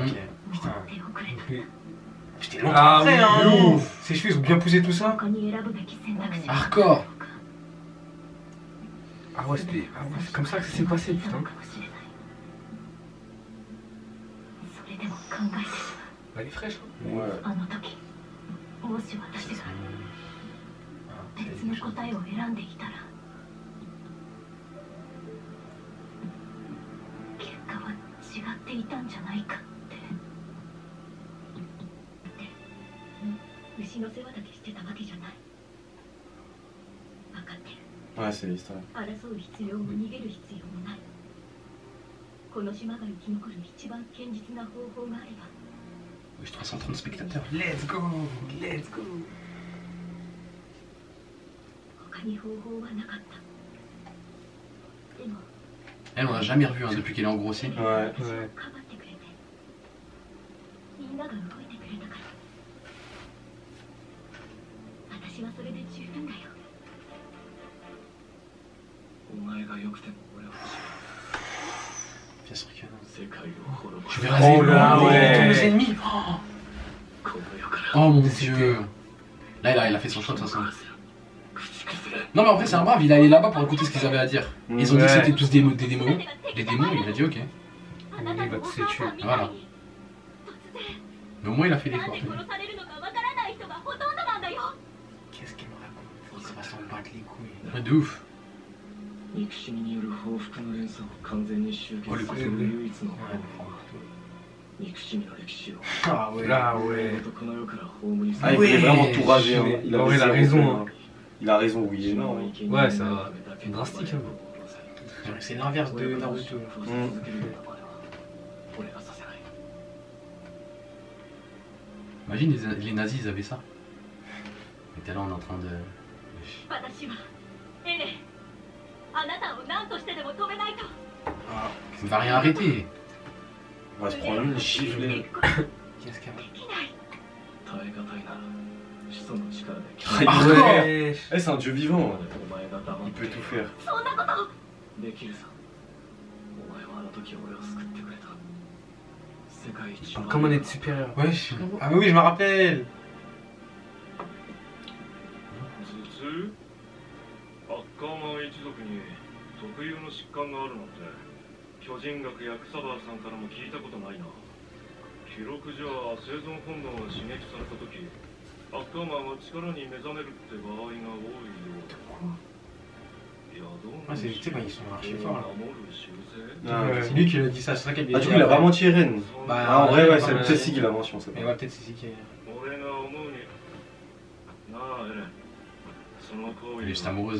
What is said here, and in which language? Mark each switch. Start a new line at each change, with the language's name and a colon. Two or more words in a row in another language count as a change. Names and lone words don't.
French: Putain. J'étais longtemps Ah après, oui, hein. de ouf. Ces cheveux, ils ont bien poussé tout ça. Hardcore. Ah ouais, c'était. Ah ouais, c'est comme ça que ça s'est passé, putain. Elle est fraîche, hein. Ouais.
Japanese: もし私が別の答えを選んでいたら結果は違っていたんじゃないかってで牛の世話だけしてたわけじゃない分かってる
French: Ouais, c'est l'histoire.
Japanese: 争う必要も逃げる必要もないこの島が生き残る一番堅実な方法があれば
French: Wesh, 330 spectateurs.
English: Let's go. Let's go.
Japanese: 他に方法はなかったでも
French: Elle, on l'a jamais revue hein, depuis qu'elle est engrossée. Ouais.
Japanese: 私をかばってくれてみんなが動いてくれたから私はそれで十分だよお前が良くても俺は
French: Bien sûr que non.
Japanese: 世界を滅ぼ
French: Je
Japanese: す
French: vais raser Oh là, tous ouais. nos ennemis.
Japanese: この世から
French: Oh mon dieu. Là, il a fait son choix de toute façon.
Japanese: 口崩れ
French: Non, mais en vrai, c'est un brave. Il est allé là-bas pour écouter ce qu'ils avaient à dire. Ils ont dit que Ouais. c'était tous des démons. Des démons, il a dit ok.
Japanese: あなたのお母さんみたいに突然
French: Mais au moins, il a fait
Japanese: な
French: l'effort.
Japanese: んで殺されるのかわからない人がほとんどなんだよ
French: Qu'est-ce qu'il me raconte? Il va s'en battre les couilles. Ouais, de ouf.
Japanese: 憎しみによる報復の連鎖を完全に終結させる唯一の方法憎しみの歴史を
French: Ah ouais. Ah ouais.
Japanese: この世から葬り去
French: Ah, il voulait vraiment tout raser. Hein. Ouais, Il il a zéro raison, fait, hein. Il a raison, oui et non. Hein. Ouais, ça va. C'est drastique, hein. C'est l'inverse de Naruto. Imagine les nazis, ils avaient ça. Et t'es là, on est en train de.
Japanese: 私はエレンあなたを何としてでも止めないと
French: Il va rien arrêter. On va se prendre une giflée. Qu'est-ce qu'elle
Japanese: できない耐え難いな始祖の力で
French: Ah, Ouais. Eh, c'est un dieu vivant.
Japanese: お前が黙
French: Il
Japanese: って
French: peut tout faire.
Japanese: そんなことできるさお前はあの時俺を救ってくれた
French: Comme on est supérieur. Wesh. Ah mais oui, je me rappelle.
Japanese: アッカーマン一族に特有の疾患があるなんて巨人学や草葉さんからも聞いたことないな。記録じゃ生存本能が刺激された時アッカーマンは力に目覚めるって場合が多いようだ。
French: Ah, c'est quand ils sont archi forts là. Ah, C'est lui qui l'a dit ça, c'est ça qu'il a dit. Ah, du coup, il a vraiment tiré Ren. Bah, Ah, en vrai, ouais, c'est ouais. peut-être si qui l'a mention, ça. Mais ouais, peut-être c'est si qui est. Elle est juste amoureuse.